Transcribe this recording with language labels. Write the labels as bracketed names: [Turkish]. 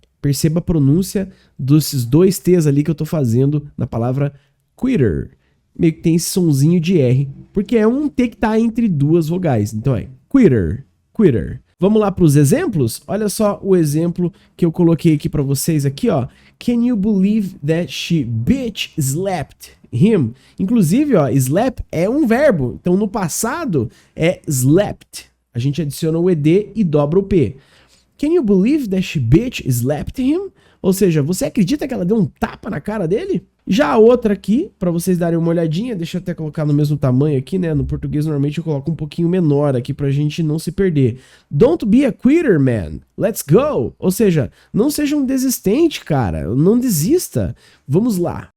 [Portuguese] Perceba a pronúncia desses dois T's ali que eu tô fazendo na palavra quitter. Meio que tem esse sonzinho de R, porque é um T que tá entre duas vogais. Então é quitter. Vamos lá para os exemplos? Olha só o exemplo que eu coloquei aqui para vocês aqui, ó. [English] Can you believe that she bitch slapped him? [Portuguese] Inclusive, ó, slap é um verbo. Então no passado é slapped. A gente adiciona o ED e dobra o P. [English] Can you believe that she bitch slapped him? [Portuguese] Ou seja, você acredita que ela deu um tapa na cara dele? Já a outra aqui, para vocês darem uma olhadinha, deixa eu até colocar no mesmo tamanho aqui, né? No português normalmente eu coloco um pouquinho menor aqui pra gente não se perder. [English] Don't be a quitter, man. Let's go. [Portuguese] Ou seja, não seja um desistente, cara. Não desista. Vamos lá.